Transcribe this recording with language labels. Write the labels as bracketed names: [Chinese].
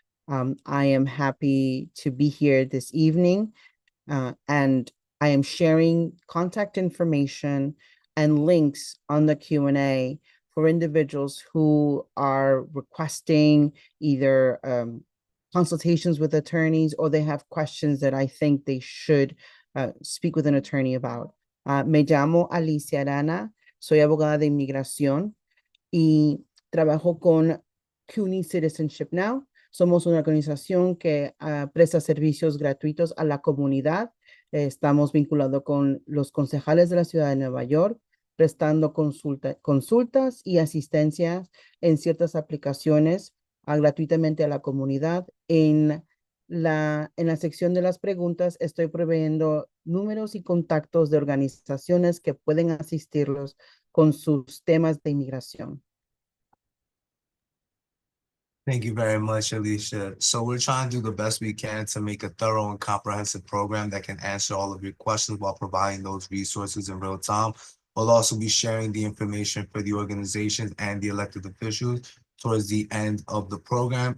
[English] I am happy to be here this evening, and I am sharing contact information and links on the Q&A for individuals who are requesting either consultations with attorneys, or they have questions that I think they should speak with an attorney about. [Spanish] Me llamo Alicia Arana, soy abogada de inmigración y trabajo con CUNY Citizenship Now. Somos una organización que presta servicios gratuitos a la comunidad. Estamos vinculados con los concejales de la ciudad de Nueva York, prestando consultas y asistencias en ciertas aplicaciones gratuitamente a la comunidad. En la sección de las preguntas estoy proveyendo números y contactos de organizaciones que pueden asistirlos con sus temas de inmigración. [English] Thank you very much, Alicia. So we're trying to do the best we can to make a thorough and comprehensive program that can answer all of your questions while providing those resources in real time. We'll also be sharing the information for the organizations and the elected officials towards the end of the program.